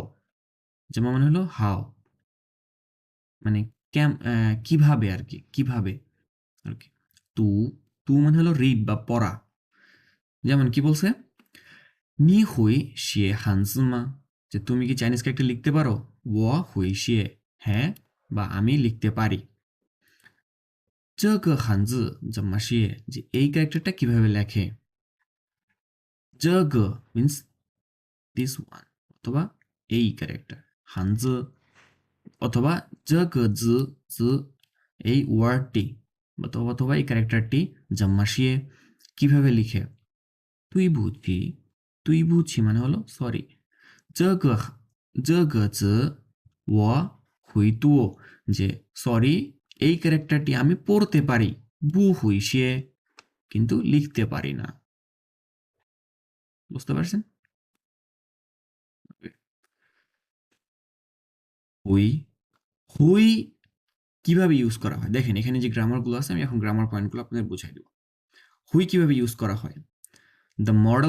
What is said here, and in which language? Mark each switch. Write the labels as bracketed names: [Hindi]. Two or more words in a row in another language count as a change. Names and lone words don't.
[Bangla] জাম্মা মানে হলো হাও, মানে কিভাবে আর কি, কিভাবে আর কি। তু, তু মানে হলো রিড বা পড়া। যেমন কি বলছে? [Chinese] 你会写汉字吗, [Bangla] যে তুমি কি চাইনিজ ক্যারেক্টার লিখতে পারো? [Chinese] 我会写, [Bangla] হ্যাঁ বা আমি লিখতে পারি। [Chinese] 这个汉字怎么写 [Bangla] যে এই ক্যারেক্টারটা কিভাবে লেখে [Chinese] 这个 [English] means this one [Bangla] অথবা এই ক্যারেক্টার হানজ অথবা [Chinese] 这个字 [Bangla] এই ওয়ার্ডটি অথবা এই ক্যারেক্টারটি [Chinese] 怎么写 [Bangla] কিভাবে লিখে [Chinese] 对不起 [Bangla] মানে হলো সরি [Chinese] 这个字我会读 [Bangla] যে সরি এই ক্যারেক্টারটি আমি পড়তে পারি [Chinese] 不会写 [Bangla] কিন্তু লিখতে পারি না বুঝতে পারছেন হুই হুই কিভাবে ইউজ করা হয় দেখেন এখানে যে গ্রামারগুলো আছে আমি এখন [English] grammar points [Bangla] আপনাদের বুঝাই দেব হুই কিভাবে ইউজ করা হয় [English] the modal